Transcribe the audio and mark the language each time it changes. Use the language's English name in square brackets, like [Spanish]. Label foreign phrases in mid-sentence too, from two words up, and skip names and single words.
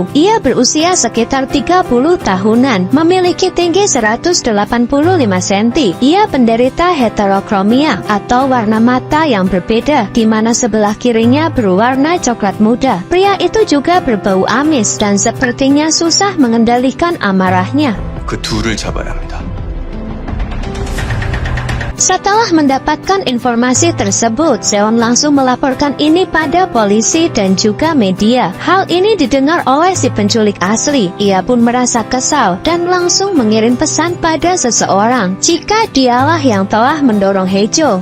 [Indonesian] Ia berusia sekitar 30 tahunan, memiliki tinggi 185 cm. Ia penderita heterokromia atau warna mata yang berbeda, di mana sebelah kirinya berwarna coklat muda. Pria itu juga berbau amis dan sepertinya susah mengendalikan amarahnya. [Korean] 그 둘을 잡아야 합니다. [Indonesian] Setelah mendapatkan informasi tersebut, Seon langsung melaporkan ini pada polisi dan juga media. Hal ini didengar oleh si penculik asli. Ia pun merasa kesal dan langsung mengirim pesan pada seseorang jika dialah yang telah mendorong Hejo.